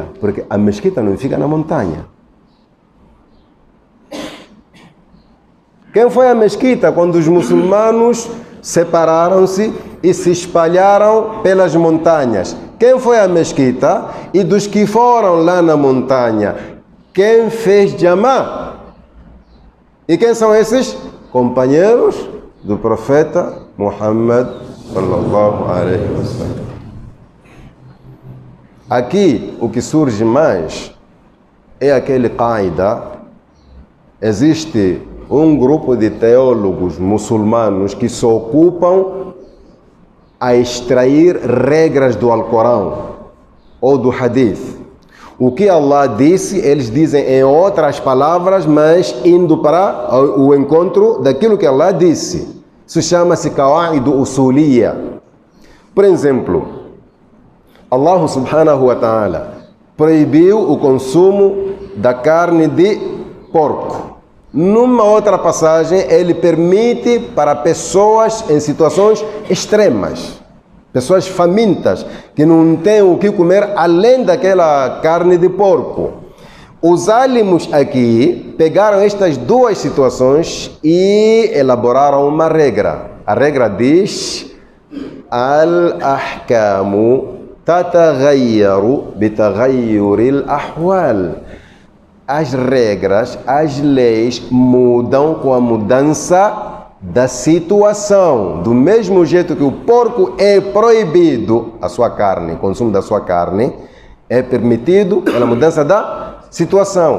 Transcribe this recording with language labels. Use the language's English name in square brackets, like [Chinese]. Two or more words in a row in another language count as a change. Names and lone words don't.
[Portuguese] Porque a mesquita não fica na montanha. Quem foi a mesquita quando os muçulmanos separaram-se e se espalharam pelas montanhas? Quem foi a mesquita? E dos que foram lá na montanha, quem fez jamá? E quem são esses? Companheiros do profeta Muhammad [Arabic] صلى الله عليه وسلم. [Portuguese] Aqui o que surge mais é aquele qaida. Existe um grupo de teólogos muçulmanos que se ocupam a extrair regras do Alcorão ou do Hadith. O que Allah disse, eles dizem em outras palavras, mas indo para o encontro daquilo que Allah disse. Isso chama-se [Arabic] قواعد أصولية. [Portuguese] Por exemplo, Allah [Arabic] سبحانه وتعالى [Portuguese] proibiu o consumo da carne de porco. Numa outra passagem, ele permite para pessoas em situações extremas, pessoas famintas, que não têm o que comer além daquela carne de porco. Os álимos aqui pegaram estas duas situações e elaboraram uma regra. A regra diz: [Arabic] الأحكام تتغير بتغير الأحوال. [Portuguese] As regras, as leis mudam com a mudança da situação. Do mesmo jeito que o porco é proibido, a sua carne, o consumo da sua carne, é permitido pela mudança da situação.